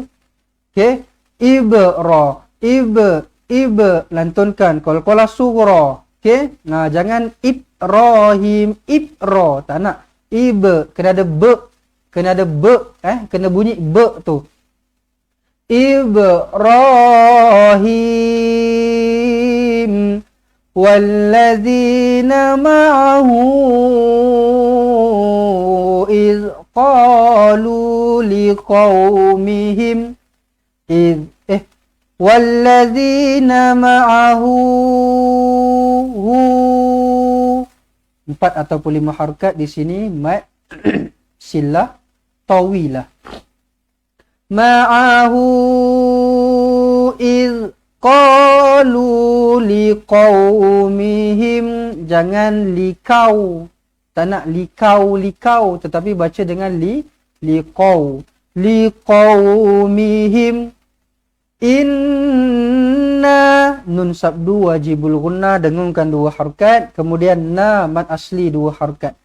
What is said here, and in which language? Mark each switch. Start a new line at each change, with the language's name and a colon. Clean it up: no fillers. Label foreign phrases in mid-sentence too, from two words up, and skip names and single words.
Malay: Okey, lantunkan
Arabic: قلقلة صغرى.
Malay: Okey, jangan Ibrahim, tak nak. Kena ada kena bunyi tu.
Arabic: إبراهيم والذين معه إذ قالوا لقومهم والذين معه
Malay: 4 ataupun 5 harakat di sini
Arabic: مد صلة طويلة. معه إذ قالوا لقومهم,
Malay: jangan likau, tak nak likau tetapi baca dengan liqau, liqaumihim. Inna, nun sabdu
Arabic: واجب الغنة,
Malay: dengungkan 2 harakat, kemudian na mad asli 2 harakat.